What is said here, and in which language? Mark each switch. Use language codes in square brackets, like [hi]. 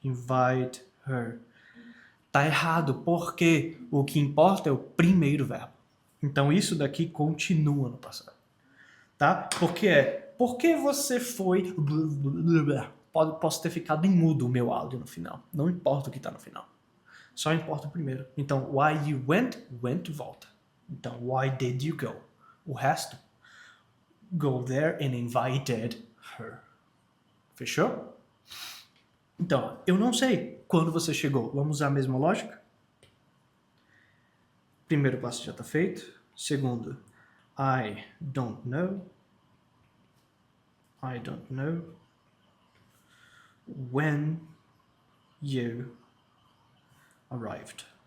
[en] Invite her. [pt] Tá errado, porque o que importa é o primeiro verbo. Então isso daqui continua no passado. Tá? Porque você foi... Posso ter ficado em mudo o meu áudio no final. Não importa o que tá no final. Só importa o primeiro. Então, [en] why you went, went [pt] volta. Então, [en] why did you go? [pt] O resto, [en] go there and invited her. [pt] Fechou? Então, eu não sei quando você chegou. Vamos usar a mesma lógica? Primeiro passo já está feito. Segundo, [en] I don't know. I don't know when you arrived.